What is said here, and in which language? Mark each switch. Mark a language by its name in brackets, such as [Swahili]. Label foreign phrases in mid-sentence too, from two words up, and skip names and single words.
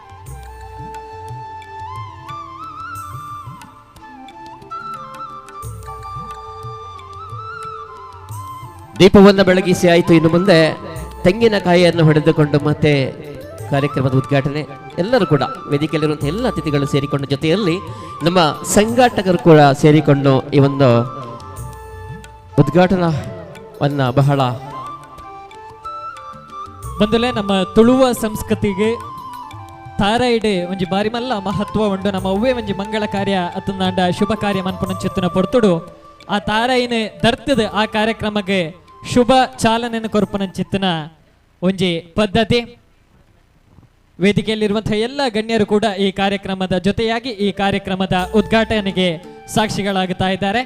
[Kannada] ದೀಪವನ್ನು ಬೆಳಗಿಸಿ ಆಯಿತು. ಇನ್ನು ಮುಂದೆ ತೆಂಗಿನಕಾಯಿಯನ್ನು ಹೊಡೆದುಕೊಂಡು ಮತ್ತೆ ಕಾರ್ಯಕ್ರಮದ ಉದ್ಘಾಟನೆ. ಎಲ್ಲರೂ ಕೂಡ ವೇದಿಕೆಯಲ್ಲಿರುವಂತಹ ಎಲ್ಲ ಅತಿಥಿಗಳು ಸೇರಿಕೊಂಡು ಜೊತೆಯಲ್ಲಿ ನಮ್ಮ ಸಂಘಾಟಕರು ಕೂಡ ಸೇರಿಕೊಂಡು ಈ ಒಂದು ಉದ್ಘಾಟನವನ್ನ ಬಹಳ [Tulu] ಬಂದಲೇ ನಮ್ಮ ತುಳುವ ಸಂಸ್ಕೃತಿಗೆ ತಾರಾಯಿಡೆ ಒಂಜಿ ಬಾರಿ ಮಲ್ಲ ಮಹತ್ವ ಉಂಡು. ನಮ್ಮ ಅವ್ವೇ ಒಂಜಿ ಮಂಗಳ ಕಾರ್ಯ ಅತ್ತುಂದಾಂಡ ಶುಭ ಕಾರ್ಯ ಮನ್ಪುನ ಪೊರ್ತುಡು ಆ ತಾರಾಯಿನ ದರ್ತದ ಆ ಕಾರ್ಯಕ್ರಮಕ್ಕೆ ಶುಭ ಚಾಲನೆಯನ್ನು ಕೊರ್ಪನ ಚಿತ್ತನ ಒಂಜಿ ಪದ್ಧತಿ. [Kannada] ವೇದಿಕೆಯಲ್ಲಿರುವಂತಹ ಎಲ್ಲ ಗಣ್ಯರು ಕೂಡ ಈ ಕಾರ್ಯಕ್ರಮದ ಜೊತೆಯಾಗಿ ಈ ಕಾರ್ಯಕ್ರಮದ ಉದ್ಘಾಟನೆಗೆ ಸಾಕ್ಷಿಗಳಾಗುತ್ತಾ ಇದ್ದಾರೆ.